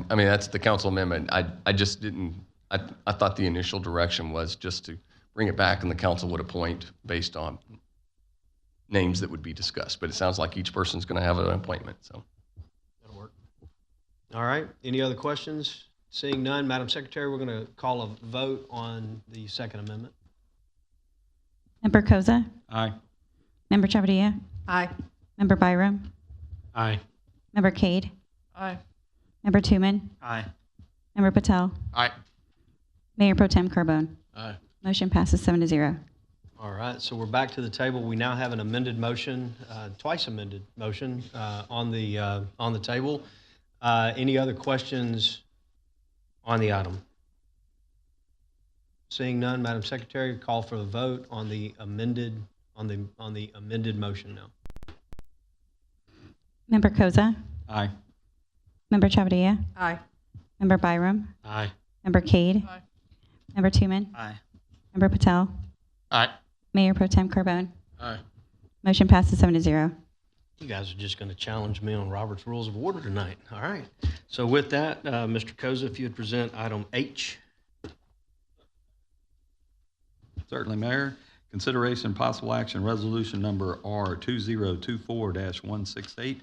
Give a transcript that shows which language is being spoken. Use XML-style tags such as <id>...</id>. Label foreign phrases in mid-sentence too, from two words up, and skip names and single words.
<en>I mean, that's the council amendment. I just didn't, I thought the initial direction was just to bring it back and the council would appoint based on names that would be discussed. But it sounds like each person's going to have an appointment, so. That'll work. All right. Any other questions? Seeing none, Madam Secretary, we're going to call a vote on the Second Amendment. Member Koza, Aye. Member Chavadilla, Aye. Member Byram, Aye. Member Cade, Aye. Member Tuman, Aye. Member Patel, Aye. Mayor Pro Tem Carbone. Aye. Motion passes 7-0. All right, so we're back to the table. We now have an amended motion, twice amended motion on the table. Any other questions on the item? Seeing none, Madam Secretary, call for the vote on the amended motion now. Member Koza, Aye. Member Chavadilla, Aye. Member Byram, Aye. Member Cade, Aye. Member Tuman, Aye. Member Patel, Aye. Mayor Pro Tem Carbone. Aye. Motion passes 7-0. You guys are just going to challenge me on Robert's Rules of Order tonight. All right. So with that, Mr. Koza, if you would present item H. Certainly, Mayor. Consideration and possible action, resolution number R2024-168.</en>